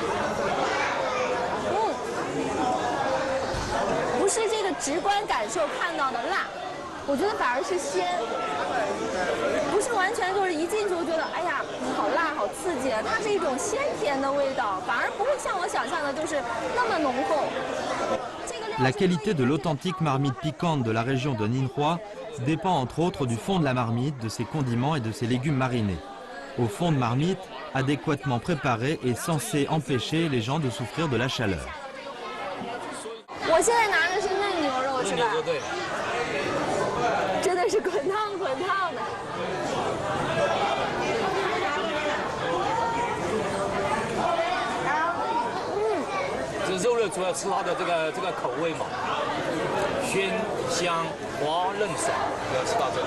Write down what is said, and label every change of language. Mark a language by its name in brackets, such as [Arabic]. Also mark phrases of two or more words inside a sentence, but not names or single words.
[Chinese] 不是这个直观感受看到的辣，我觉得反而是鲜，不是完全就是一进去就觉得哎呀好辣好刺激，它是一种鲜甜的味道，反而不会像我想象的就是那么浓厚。 [French] La qualité de l'authentique marmite piquante de la région de Ningxia dépend entre autres du fond de la marmite, de ses condiments et de ses légumes marinés. Au fond de marmite, adéquatement préparé, est censé empêcher les gens de souffrir de la chaleur. [Chinese] 我现在拿的是嫩牛肉是吧？对，真的是滚烫的。这肉类主要吃它的这个口味嘛，鲜香滑嫩爽，要吃到这个。